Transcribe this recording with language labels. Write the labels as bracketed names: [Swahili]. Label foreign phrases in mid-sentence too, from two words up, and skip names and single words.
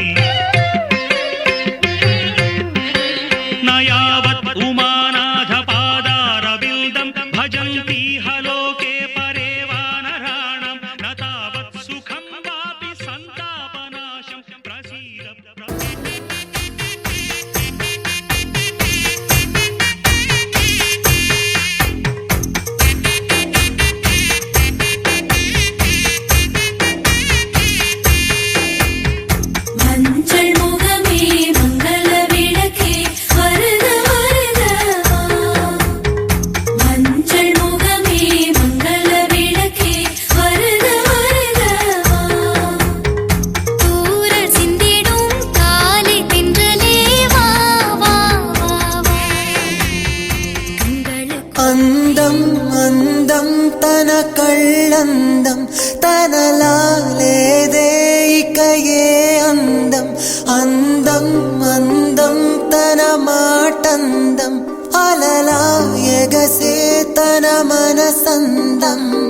[Sanskrit] నయావత్ ఉమానాథ పాదారవిందం భజంతి హలోకే పరే వానరాణం నతావత్ సుఖం వాపి సంతాపనాశం ప్రసీద [Tamil] மஞ்சள் முகமே மங்கள விளக்கே வருக வருகவா மஞ்சள் முகமே மங்கள விளக்கே வருக வருகவா தூரல் சிந்திடும் காலை தென்றலே வா வா வா வா கண்களுக்கு [Telugu] అందం అందం తన కళ్ళందం తనలాలేదే ఇక ఏ అందం అందం అందం తన మాటందం అలలా ఎగసే తన మనసందం